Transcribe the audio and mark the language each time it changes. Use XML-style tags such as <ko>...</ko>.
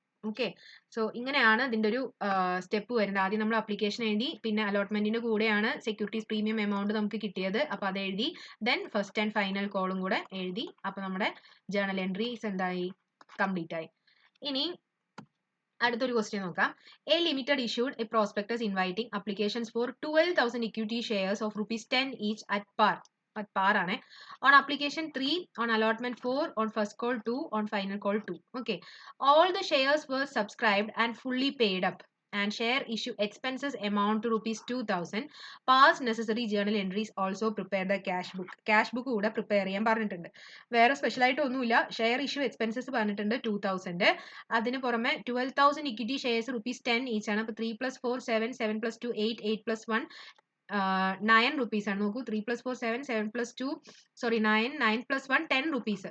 <ml>Okay, so ഇങ്ങനെയാണ് ഇതിന്റെ ഒരു സ്റ്റെപ്പ് വരുന്നത്. ആദ്യം നമ്മൾ അപ്ലിക്കേഷൻ എഴുതി, പിന്നെ അലോട്ട്മെന്റിന്റെ കൂടെയാണ് സെക്യൂരിറ്റീസ് പ്രീമിയം എമൗണ്ട് നമുക്ക് കിട്ടിയത്, അപ്പൊ അത് എഴുതി, ദെൻ ഫസ്റ്റ് ആൻഡ് ഫൈനൽ കോളും കൂടെ എഴുതി. അപ്പൊ നമ്മുടെ ജേണൽ എൻട്രീസ് എന്തായി, കംപ്ലീറ്റ് ആയി. ഇനി അടുത്തൊരു ക്വസ്റ്റ്യൻ നോക്കാം.</ml> <en>A limited issued a prospectus inviting applications for 12,000 equity shares of ₹10 each at par ആണ്. On application 3, on allotment 4, on first call 2, on final call 2. Okay, all the shares were subscribed and fully paid up, and share issue expenses amount to ₹2,000. Past necessary journal entries also prepare the cash book.</en> <ml>Cash book കൂടെ prepare ചെയ്യാൻ പറഞ്ഞിട്ടുണ്ട്. വേറെ special ആയിട്ട് ഒന്നുമില്ല. Share issue expenses പറഞ്ഞിട്ടുണ്ട് 2,000. അതിന് പുറമെ 12,000 equity shares ₹10 each ആണ്. അപ്പോൾ 3 + 4 7, 7 + 2 8, 8 + 1 9 rupees ആണ്. നോക്കൂ, 3 + 4 7, 7 + 2 9, 9 + 1 10 rupees.</ml>